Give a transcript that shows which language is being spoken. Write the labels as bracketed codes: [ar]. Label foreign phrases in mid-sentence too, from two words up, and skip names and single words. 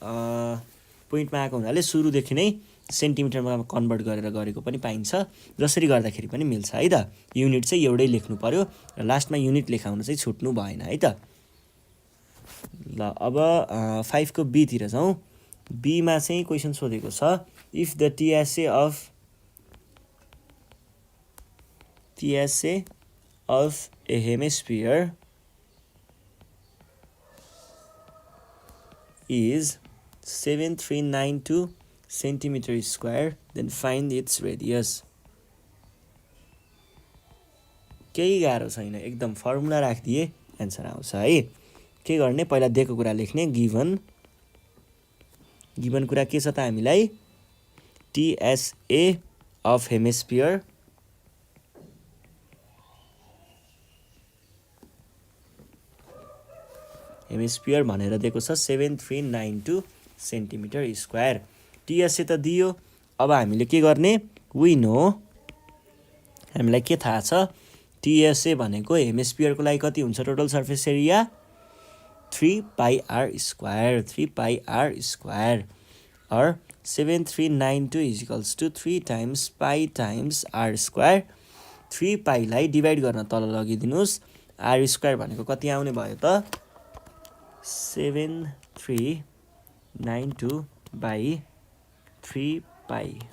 [ne] सुरुदेखि नै सेन्टिमिटरमा कन्भर्ट गरेर गरेको पनि पाइन्छ जसरी गर्दाखेरि पनि मिल्छ है त युनिट चाहिँ एउटै लेख्नु पर्यो र लास्टमा युनिट लेखाउन चाहिँ छुट्नु भएन है त ल अब 5 को बी तिर जाउँ बी मा चाहिँ क्वेशन सोधेको छ [en] if the TSA of a hemisphere is 7392 centimeter square then find its radius [ne] केही गाह्रो छैन एकदम फर्मुला राखिदिए एन्सर आउँछ है के गर्ने पहिला दिएको कुरा लेख्ने गिभन कुरा के छ त हामीलाई [en] TSA of hemisphere [ne] भनेर दिएको छ 7392 [en] centimeter square [ne] TSA त दियो अब हामीले के गर्ने [en] we know [ne] हामीलाई के थाहा छ TSA भनेको हेमिस्फियरको लागि कति हुन्छ [en] total surface area 3 pi r square [ne] और [en] 7392 equals to 3 times pi times r square [ne] 3 पाईलाई डिभाइड गर्न तल लगिदिनुस् [en] r square [ne] भनेको कति आउने भयो त 7392 बाई 3 पाई